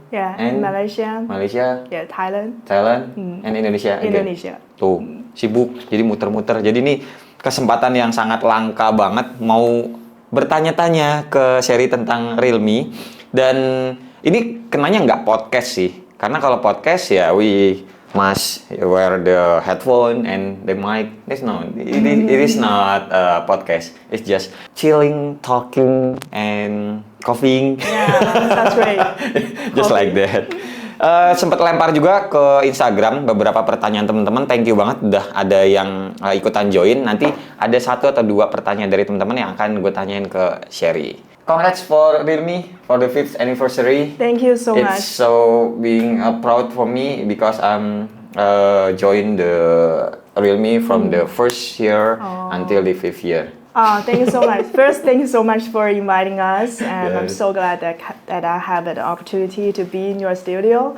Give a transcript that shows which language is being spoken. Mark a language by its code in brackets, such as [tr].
[en] and Malaysia, Thailand, and Indonesia. Indonesia. [id] Tuh sibuk, jadi muter-muter. Jadi ini kesempatan yang sangat langka banget mau bertanya-tanya ke Sherry tentang realme, dan ini kenanya nggak podcast sih. Karena kalau podcast ya [en] we must wear the headphone and the mic. It is not a podcast. It's just chilling, talking, and coughing. Yeah, that's right. Just like that. [id] Sempat lempar juga ke Instagram beberapa pertanyaan teman-teman. [en] Thank you [id] banget udah ada yang ikutan join. Nanti ada 1 atau 2 pertanyaan dari teman-teman yang akan gue tanyain ke Sherry. [en] Congrats for realme for the 5th anniversary. Thank you so much. It's so being proud for me because I'm joined the realme from the first year until the 5th year. Thank you so much. First, thank you so much for inviting us, and I'm so glad that I have the opportunity to be in your studio.